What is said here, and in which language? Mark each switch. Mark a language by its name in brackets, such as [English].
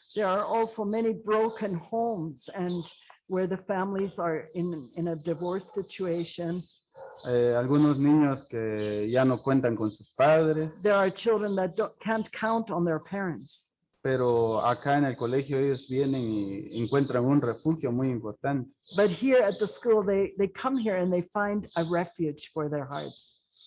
[English] There are also many broken homes and where the families are in a divorce situation. [Spanish] Algunos niños que ya no cuentan con sus padres, [English] There are children that can't count on their parents. [Spanish] pero acá en el colegio ellos vienen y encuentran un refugio muy importante. [English] But here at the school, they come here and they find a refuge for their hearts.